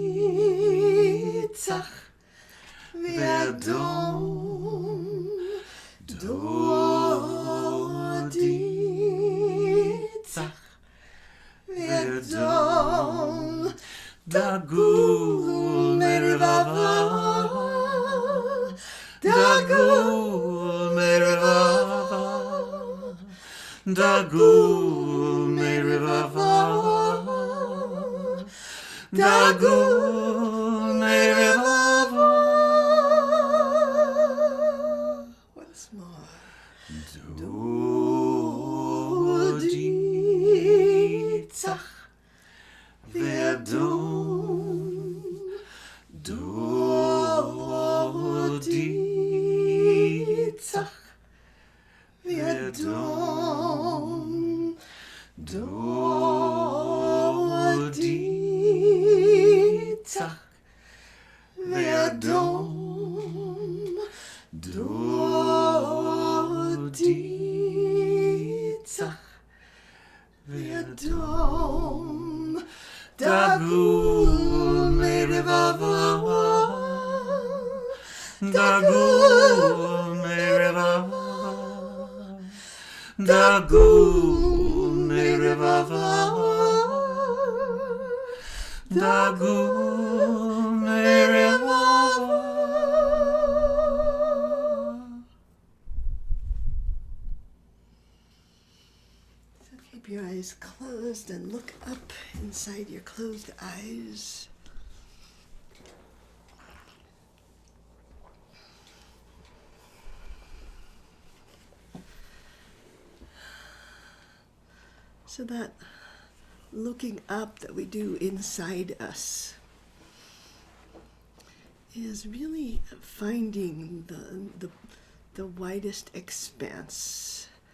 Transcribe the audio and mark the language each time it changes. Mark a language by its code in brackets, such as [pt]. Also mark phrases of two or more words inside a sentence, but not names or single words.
[he] צח ואדום, דודי צח ואדום, דגול מרבבה, דגול מרבבה, דגול מרבבה, דגול מרבבה. [en] Once more. [he] דודי צח ואדום, דודי צח ואדום, דודי צח ואדום, דודי צח ואדום, דגול מרבבה, דגול מרבבה, דגול מרבבה, דגול מרבבה. [en] So keep your eyes closed and look up inside your closed eyes. So that looking up that we do inside us is really finding the widest expanse.